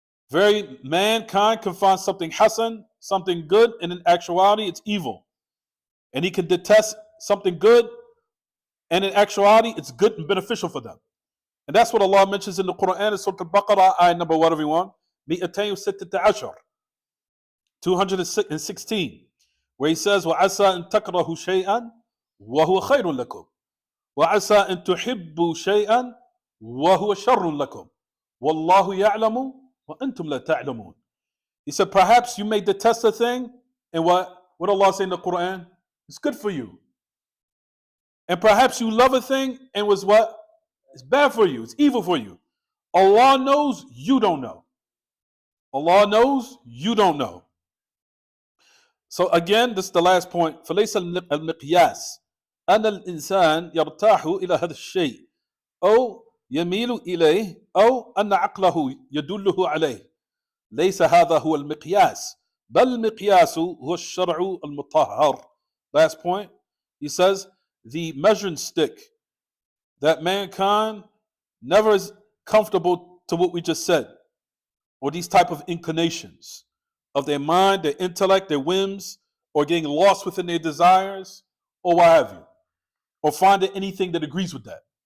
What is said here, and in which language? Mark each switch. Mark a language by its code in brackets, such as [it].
[en] Mankind can find something hasan, something good, and in actuality it's evil. And he can detest something good, and in actuality it's good and beneficial for them. And that's what Allah mentions in the Quran in Surah Al-Baqarah, ayah number what, everyone? 216, 216, where he says, [ar] وَعَسَىٰ أَن تَكْرَهُ شَيْئًا وَهُوَ خَيْرٌ لَكُمْ وَعَسَىٰ أَن تُحِبُّوا شَيْئًا وَهُوَ شَرٌ لَكُمْ وَاللَّهُ يَعْلَمُ وَأَنْتُمْ لَا تَعْلَمُونَ. [en] He said, perhaps you may detest a thing, and what Allah say in the Quran? It's good for you. And perhaps you love a thing, and was what? It's bad for you. It's evil for you. Allah knows, you don't know. Allah knows, you don't know. So again, this is the last point. [ar] فليس المقياس أن الإنسان يرتاح إلى هذا الشيء أو يميل إليه أو أن عقله يدله عليه. ليس هذا هو المقياس بل المقياس هو الشرع المطهر. [en] Last point, he says, the measuring stick that mankind never is comfortable to what we just said, or these type of inclinations of their mind, their intellect, their whims, or getting lost within their desires, or what have you, or finding anything that agrees with that.